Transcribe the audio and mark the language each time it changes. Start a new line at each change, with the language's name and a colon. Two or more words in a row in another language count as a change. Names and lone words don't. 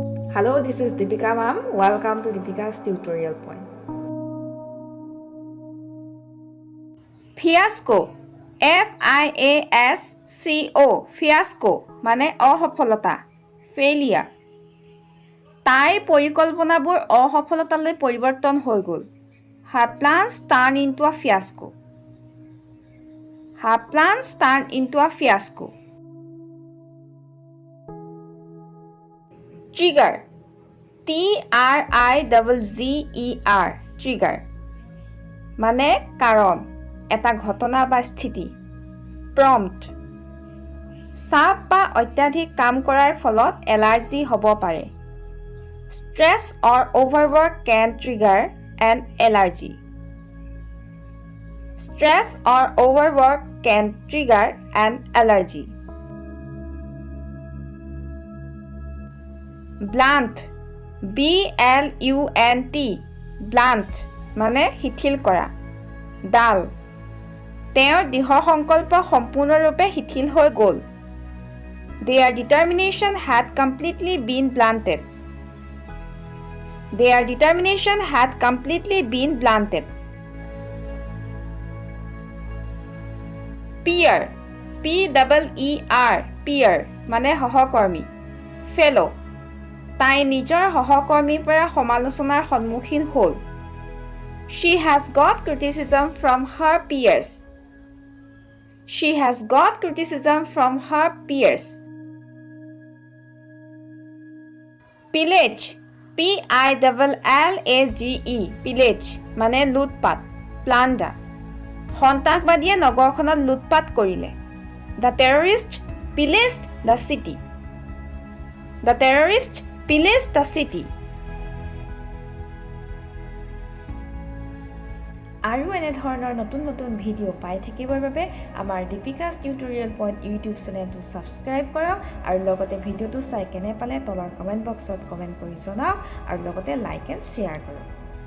English: Hello, this is Deepika ma'am. Welcome to Deepika's tutorial point. Fiasco. F-I-A-S-C-O. Fiasco.
Assamese: মানে অসফলতা. Failure. তাইৰ পৰিকল্পনাবোৰ অসফলতালৈ পৰিৱৰ্তন হৈ গ'ল.
English: Her plans turned into a fiasco. Her plans turned into a fiasco. Trigger. T-R-I-G-G-E-R. Trigger.
Assamese: মানে কাৰণ, এটা ঘটনা বা স্থিতি.
English: Prompt.
Assamese: চাপ বা অত্যাধিক কাম কৰাৰ ফলত এলাৰ্জি হ'ব পাৰে.
English: Stress or overwork can trigger an allergy. Stress or overwork can trigger an allergy. Blunt. B-L-U-N-T. Blunt.
Assamese: মানে শিথিল কৰা. ডাল. তেওঁৰ দৃঢ় সংকল্প সম্পূৰ্ণৰূপে শিথিল হৈ গ'ল.
English: Their determination had completely been blunted. Their determination had completely been blunted. Peer. P-E-E-R. Peer.
Assamese: মানে সহকৰ্মী.
English: Fellow.
Assamese: তাই নিজৰ সহকৰ্মীৰ পৰা সমালোচনাৰ সন্মুখীন হ'ল.
English: She has got criticism from her peers. She has got criticism from her peers. Pillage. P-I-L-L-A-G-E. Pillage.
Assamese: মানে লুটপাট. Plunder. সন্ত্ৰাসবাদীয়ে নগৰখনত লুটপাট কৰিলে.
English: The terrorists pillaged the city. The terrorists pillaged the city.
Assamese: আৰু এনে ধৰণৰ নতুন নতুন ভিডিঅ' পাই থাকিবৰ বাবে আমাৰ Deepika's Tutorial Point YouTube চেনেলটো ছাবস্ক্ৰাইব কৰক আৰু লগতে ভিডিঅ'টো চাই কেনে পালে তলৰ কমেণ্ট বক্সত কমেণ্ট কৰি জনাওক আৰু লগতে
English: like and share
Assamese: কৰক.